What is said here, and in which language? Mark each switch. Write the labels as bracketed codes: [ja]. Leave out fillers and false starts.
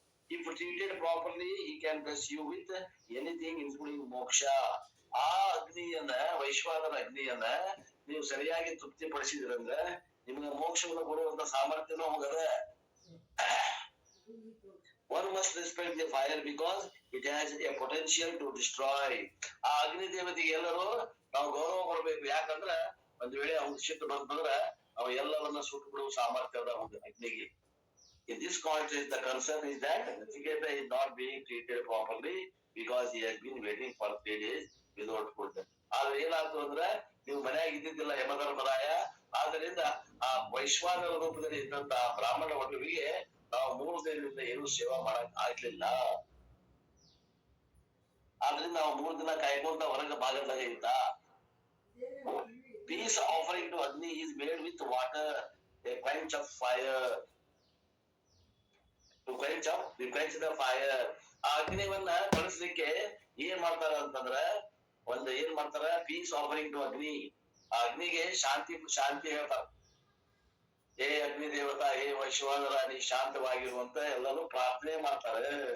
[en] If treated properly, he can bless you with anything including moksha. [kn] ಆ ಅಗ್ನಿಯನ್ನ ವೈಶ್ವಾನರ ಅಗ್ನಿಯನ್ನ ನೀವು ಸರಿಯಾಗಿ ತೃಪ್ತಿ ಪಡಿಸಿದ್ರಂದ್ರೆ ನಿಮ್ಗೆ ಮೋಕ್ಷವನ್ನು ಕೊಡುವಂತ ಸಾಮರ್ಥ್ಯನೂ ಹೋಗದ. [en] One must respect the fire because it has a potential to destroy. [kn] ಆ ಅಗ್ನಿ ದೇವತೆಗೆ ಎಲ್ಲರೂ ನಾವು ಗೌರವ ಕೊಡಬೇಕು. ಯಾಕಂದ್ರ ಒಂದ್ ವೇಳೆ ಅವ್ನ ಸಿಟ್ಟು ಬಂತಂದ್ರ ಅವ ಎಲ್ಲವನ್ನ ಸುಟ್ಟು ಬಿಡುವ ಸಾಮರ್ಥ್ಯ ಅದ ಒಂದು ಅಗ್ನಿಗೆ. [en] In this context, the concern is that Nachiketa is not being treated properly because he has been waiting for 3 days without food. [kn] ಆದ್ರೆ ಏನಾಯ್ತು ಅಂದ್ರೆ ನೀವು ಮನೆಯಾಗ ಇದ್ದಿದ್ದಿಲ್ಲ ಯಮಧರ್ಮರಾಯ, ಆದ್ದರಿಂದ ಆ ವೈಶ್ವಾನರ ರೂಪದಲ್ಲಿ ಇದ್ದಂತ ಬ್ರಾಹ್ಮಣ ವಟುವಿಗೆ ನಾವು 3 ದಿನದಿಂದ ಏನು ಸೇವಾ ಮಾಡಕ್ ಆಗ್ಲಿಲ್ಲ. ಆದ್ರಿಂದ ನಾವು 3 ದಿನ ಕಾಯ್ಕೊಂತ ಹೊರಗ ಭಾಗದಾಗ ಇದ್ದ. [en] Peace offering to Agni is made with water, a quench of fire. To quench the fire. [kn] ಆ ಅಗ್ನಿವನ್ನ ಬಳಸಲಿಕ್ಕೆ ಏನ್ ಮಾಡ್ತಾರ ಅಂತಂದ್ರ ಒಂದು ಏನ್ ಮಾಡ್ತಾರ, [en] Peace offering to Agni. [kn] ಆ ಅಗ್ನಿಗೆ ಶಾಂತಿ ಹೇಳ್ತಾರ. ಹೇ ಅಗ್ನಿ ದೇವತಾ, ಹೇ ವೈಶ್ವಾನರ, ನೀ ಶಾಂತವಾಗಿರುವಂತ ಎಲ್ಲರೂ ಪ್ರಾರ್ಥನೆ ಮಾಡ್ತಾರೆ.